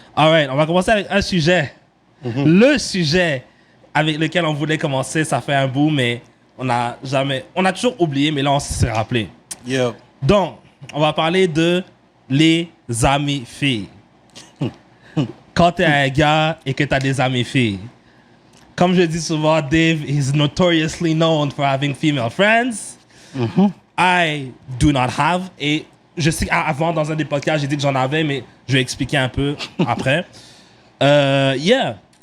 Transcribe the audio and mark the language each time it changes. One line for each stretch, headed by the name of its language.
French: Alright, on va commencer avec un sujet. Le sujet avec lequel on voulait commencer, ça fait un bout, mais on a toujours oublié, mais là, on s'est rappelé.
English: Yeah.
French: Donc, on va parler de les amis filles. Quand t'es un gars et que t'as des amis filles. Comme je dis souvent,
English: Dave is notoriously known for having female friends. I do not have.
French: Et je sais qu'avant, dans un des podcasts, j'ai dit que j'en avais, mais je vais expliquer un peu après. Yeah.